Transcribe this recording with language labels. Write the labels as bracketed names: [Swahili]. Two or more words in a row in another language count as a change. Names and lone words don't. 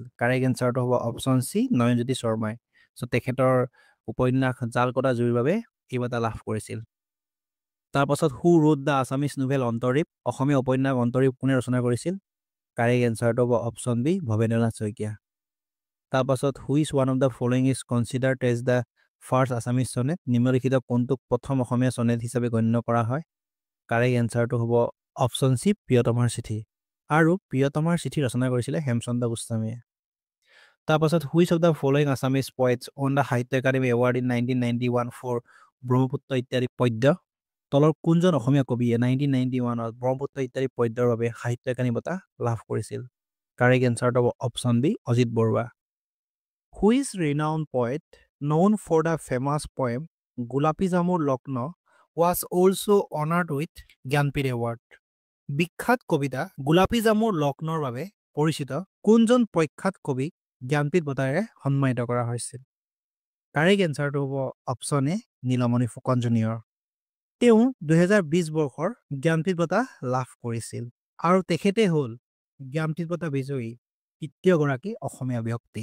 [English] correct answerটো [Assamese] হ'ব [English] option C [Assamese] নয়নজ্যোতি শৰ্মাই। চ' তেখেতৰ উপন্যাস জাল কটা জুইৰ বাবে এই বঁটা লাভ কৰিছিল। [English] তাৰপাছত who wrote the Assamese novel অন্তৰীপ? [Assamese] অসমীয়া উপন্যাস অন্তৰীপ কোনে ৰচনা কৰিছিল? [English] correct answerটো [Assamese] হ'ব [English] option B [Assamese] ভৱেন্দ্ৰনাথ শইকীয়া। [English] তাৰপাছত which one of the following is considered as the first Assamese sonnet? [Assamese] নিম্নলিখিত কোনটোক প্ৰথম অসমীয়া চনেট হিচাপে গণ্য কৰা হয়? [English] correct answerটো [Assamese] হ'ব [English] option C [Assamese] প্ৰিয়তমাৰ চিঠি। আৰু প্ৰিয়তমাৰ চিঠি ৰচনা কৰিছিলে হেমচন্দ্ৰ গোস্বামীয়ে। [English] তাৰপাছত which of the following Assamese poets won the Sahitya Akademi award in 1991 for ব্ৰহ্মপুত্ৰ ইত্যাদি পদ্য? [Assamese] তলৰ কোনজন অসমীয়া কবিয়ে 1991ত ব্ৰহ্মপুত্ৰ ইত্যাদি পদ্যৰ বাবে সাহিত্য একাডেমী বঁটা লাভ কৰিছিল? [English] correct answerটো [Assamese] হ'ব [English] option B [Assamese] অজিত বৰুৱা। [English] which renowned poet known for the famous poem গোলাপী জামুৰ লগ্ন was also honored with Jnanpith award? [Assamese] বিখ্যাত কবিতা গোলাপী জামুৰ লগ্নৰ বাবে পৰিচিত কোনজন প্ৰখ্যাত কবিক জ্ঞানপীঠ বঁটাৰে সন্মানিত কৰা হৈছিল। [English] correct answerটো [Assamese] হ'ব [English] option A [Assamese] নীলমণি ফুকন জুনিয়ৰ। তেওঁ 2020 বৰ্ষৰ জ্ঞানপীঠ বঁটা লাভ কৰিছিল আৰু তেখেতে হ'ল জ্ঞানপীঠ বঁটা বিজয়ী তৃতীয়গৰাকী অসমীয়া ব্যক্তি।